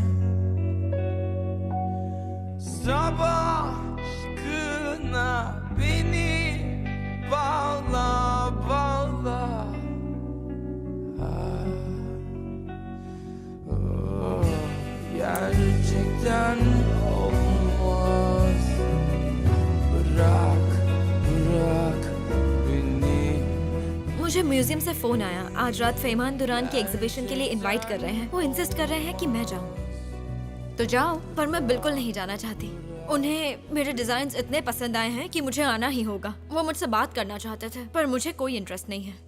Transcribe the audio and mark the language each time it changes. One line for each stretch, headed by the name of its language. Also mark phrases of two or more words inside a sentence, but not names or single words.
Turkish: Sabah aşkına beni bağla, bağla. Oh, gerçekten olmaz. Bırak, bırak beni.
Hindi: मुझे म्यूजियम से फोन आया। आज रात फैमान दुरान की एग्जीबिशन के लिए इनवाइट कर रहे हैं। वो इंसिस्ट कर रहे हैं कि मैं जाऊं। तो जाओ। पर मैं बिल्कुल नहीं जाना चाहती। उन्हें मेरे डिजाइन्स इतने पसंद आए हैं कि मुझे आना ही होगा। वो मुझसे बात करना चाहते थे पर मुझे कोई इंटरेस्ट नहीं है।